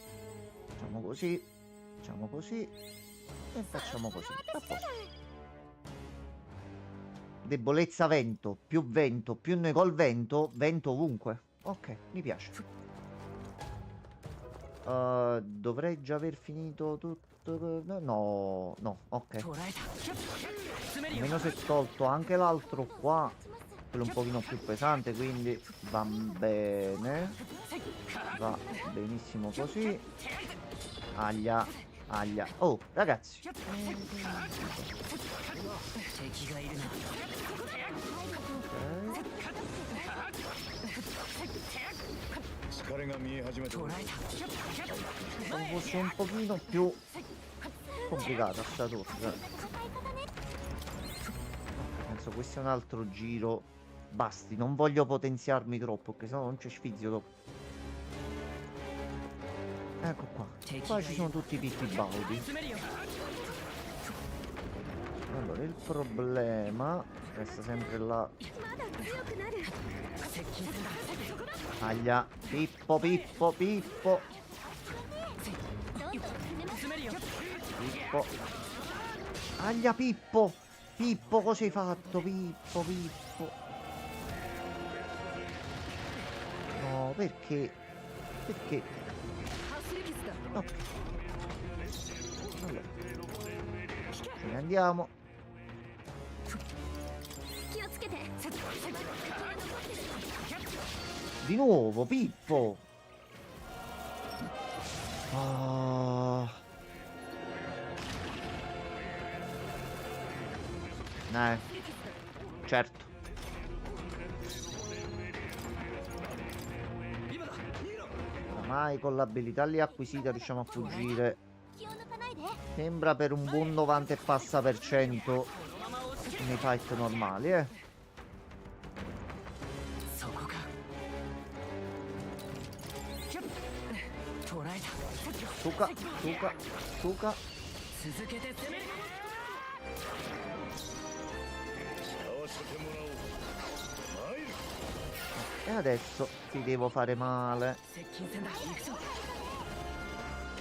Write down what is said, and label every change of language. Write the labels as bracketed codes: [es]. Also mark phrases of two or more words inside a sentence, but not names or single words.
[it] E facciamo così. A posto. Debolezza vento, più noi col vento ovunque. Ok, mi piace. Dovrei già aver finito tutto. No, ok. [ja] 捉えた詰めるよ [it] Almeno si è tolto anche l'altro qua. Quello un pochino più pesante, quindi va bene. Va benissimo così. Aglia. Oh, ragazzi. [ja] 敵がいるな [it] Ok. [ja] 疲れが見え始めた捉えた [it] Se fosse un pochino più complicata sta torre. Penso questo è un altro giro. Basti, non voglio potenziarmi troppo, perché sennò non c'è sfizio dopo. Ecco qua. Qua ci sono tutti i pippi baudi. [ja] 詰めるよ [it] Allora, il problema resta sempre là. [ja] まだ強くなる接近戦だ [it] Aglia. Pippo. [ja] どんどん攻めます詰めるよ [it] Pippo. Aglia, Pippo. Pippo, cosa hai fatto? Pippo. No, perché? [ja] 走り傷だ [it] Ok. Allora. Ce ne andiamo. [ja] 気をつけて [it] Di nuovo, Pippo. Ah. Certo. Oramai con l'abilità lì acquisita riusciamo a fuggire. [ja] 気を抜かないで [it] Sembra per un buon 90 e passa per cento nei fight normali, [ja] そこか捉えた [it] Suca. [ja] 続けて攻める合わせてもらおう参る [it] E adesso ti devo fare male. [ja] 接近戦だ行くぞ